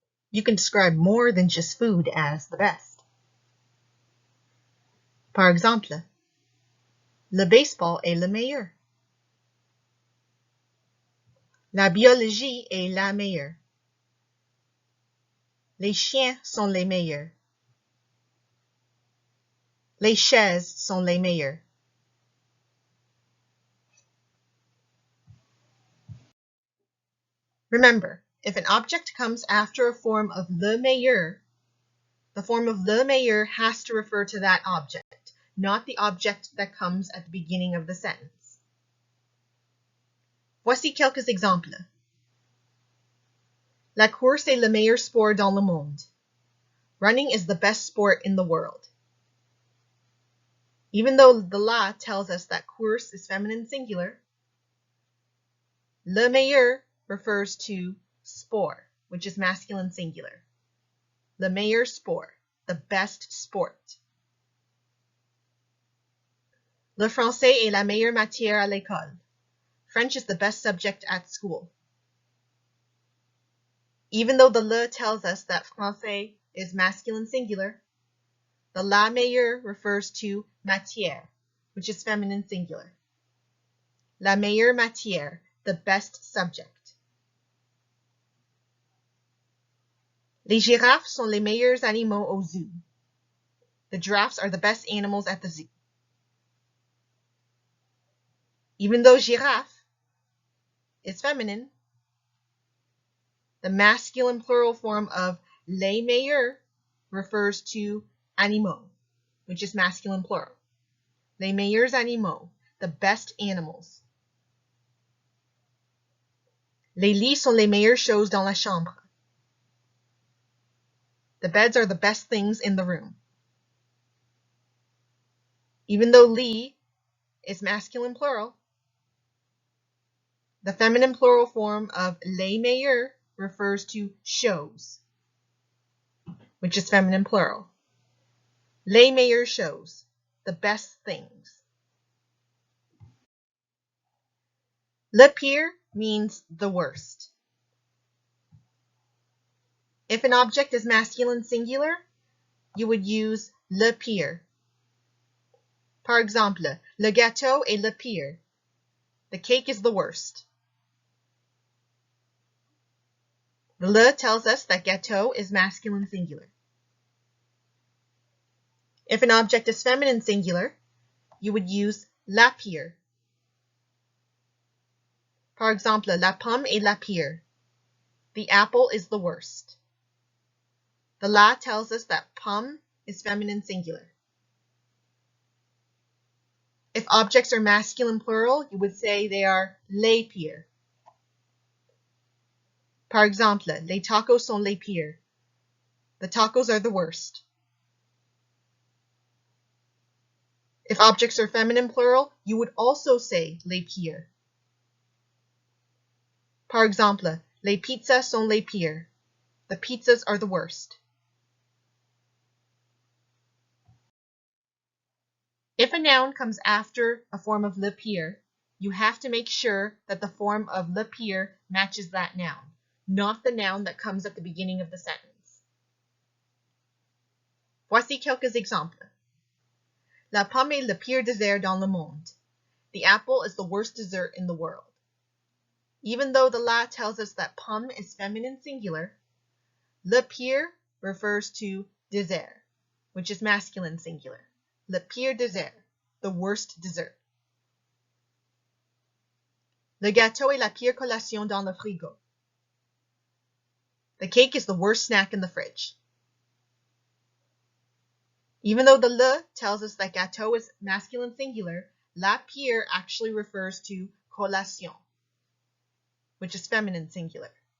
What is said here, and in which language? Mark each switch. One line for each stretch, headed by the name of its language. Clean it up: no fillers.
English: You can describe more than just food as the best.
French: Par exemple, le baseball est le meilleur. La biologie est la meilleure. Les chiens sont les meilleurs. Les chaises sont les meilleures.
English: Remember, if an object comes after a form of le meilleur, the form of le meilleur has to refer to that object, not the object that comes at the beginning of the sentence.
French: Voici quelques exemples. La course est le meilleur sport dans le monde.
English: Running is the best sport in the world. Even though the la tells us that course is feminine singular, le meilleur refers to sport, which is masculine singular.
French: Le meilleur sport,
English: the best sport.
French: Le français est la meilleure matière à l'école.
English: French is the best subject at school. Even though the le tells us that français is masculine singular, the la meilleure refers to matière, which is feminine singular.
French: La meilleure matière,
English: the best subject.
French: Les girafes sont les meilleurs animaux au zoo.
English: The giraffes are the best animals at the zoo. Even though giraffe is feminine, the masculine plural form of les meilleurs refers to animaux, which is masculine plural.
French: Les meilleurs animaux,
English: the best animals.
French: Les lits sont les meilleures choses dans la chambre.
English: The beds are the best things in the room. Even though lit is masculine plural, the feminine plural form of les meilleurs refers to choses, which is feminine plural.
French: Les meilleures choses,
English: the best things. Le pire means the worst. If an object is masculine singular, you would use le pire.
French: Par exemple, le gâteau est le pire.
English: The cake is the worst. The le tells us that gâteau is masculine singular. If an object is feminine singular, you would use la pire.
French: Par exemple, la pomme est la pire.
English: The apple is the worst. The la tells us that pomme is feminine singular. If objects are masculine plural, you would say they are les pires.
French: Par exemple, les tacos sont les pires.
English: The tacos are the worst. If objects are feminine plural, you would also say les pires.
French: Par exemple, les pizzas sont les pires.
English: The pizzas are the worst. If a noun comes after a form of le pire, you have to make sure that the form of le pire matches that noun, not the noun that comes at the beginning of the sentence.
French: Voici quelques exemples. La pomme est le pire dessert dans le monde.
English: The apple is the worst dessert in the world. Even though the la tells us that pomme is feminine singular, le pire refers to dessert, which is masculine singular.
French: Le pire dessert,
English: the worst dessert.
French: Le gâteau est la pire collation dans le frigo.
English: The cake is the worst snack in the fridge. Even though the le tells us that gâteau is masculine singular, la pire actually refers to collation, which is feminine singular.